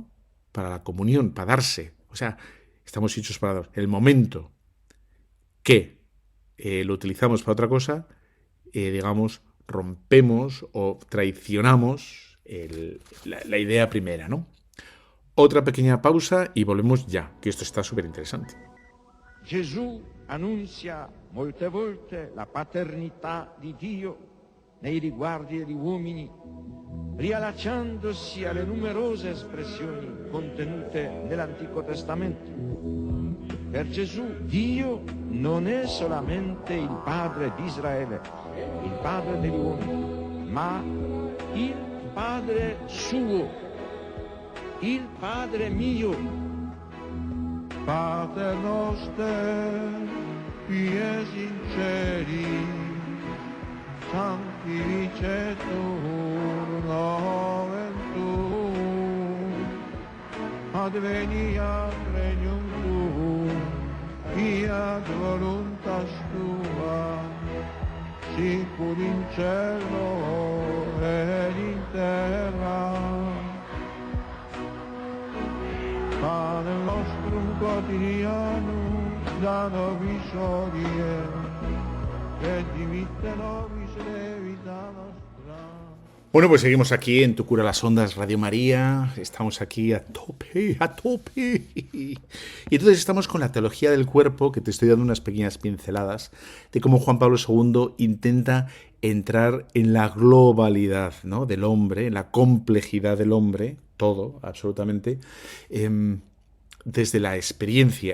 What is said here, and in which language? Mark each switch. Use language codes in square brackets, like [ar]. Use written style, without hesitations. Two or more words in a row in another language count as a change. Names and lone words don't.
[es] Para la comunión, para darse. O sea, estamos hechos para dar. El momento que lo utilizamos para otra cosa, digamos, rompemos o traicionamos la idea primera, ¿no? Otra pequeña pausa y volvemos ya, que esto está súper interesante. [it] Gesù annuncia molte volte la paternità di Dio nei riguardi degli uomini, riallacciandosi alle numerose espressioni contenute nell'Antico Testamento. Per Gesù Dio non è solamente il Padre di Israele, il Padre degli uomini, ma il Padre suo, il Padre mio. [la] Pater noster, qui es in celi, sanctificetur nomen tuum, adveniat regnum tuum, fiat voluntas tua, sicur in cielo ed in terra. Pane nostrum quotidianum da nobis hodie, et dimitte nobis debita nostra. [es] Bueno, pues seguimos aquí en Tu Cura las Ondas, Radio María. Estamos aquí a tope, a tope. Y entonces estamos con la teología del cuerpo, que te estoy dando unas pequeñas pinceladas de cómo Juan Pablo II intenta entrar en la globalidad, ¿no?, del hombre, en la complejidad del hombre, todo, absolutamente, desde la experiencia.